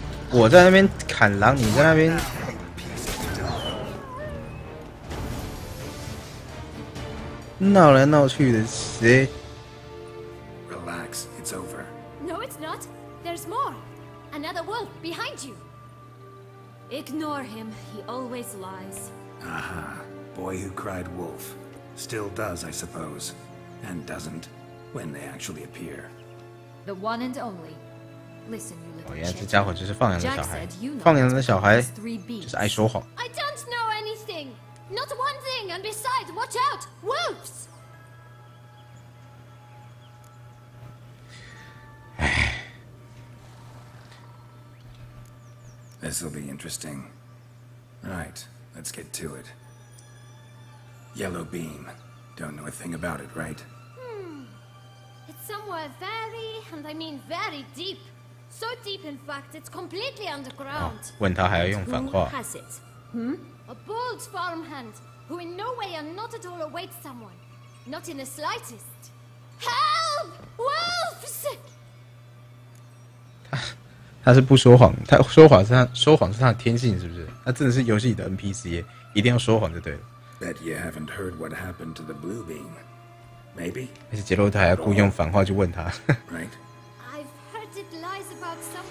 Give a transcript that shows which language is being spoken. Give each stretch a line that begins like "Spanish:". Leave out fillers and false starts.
Chinese: 我在那边砍狼，你在那边闹来闹去的，谁
English: Relax, it's over. No, it's not. There's more. Another wolf behind you. Ignore him. He always lies. Aha. Boy who cried wolf. Still does, I suppose. And doesn't, when they actually appear. The one and only. Listen, you little
Chinese: 原来这家伙就是放羊的小孩。放羊的小孩就是爱说谎。
English: I don't know anything. Not one thing. And besides, watch out, wolves. This'll be interesting. Right, let's get to it. Yellow beam. Don't know a thing about it, right? It's somewhere very, and I mean very deep. So deep, in fact, it's completely underground.
Chinese: 问他还要用反话。
English: Who has it? A bold farmhand who in no way and not at all awaits someone. Not in the slightest. Help! Wolves!
Chinese: 他是不说谎，他说谎是他的天性，是不是？他真的是游戏里的 NPC， 一定要说谎就对了。
English: Bet you haven't heard what happened to the blue beam. Maybe?
Chinese: 而且杰洛特还要故意用反话去问他。
English: Right? I've heard it lies about someone.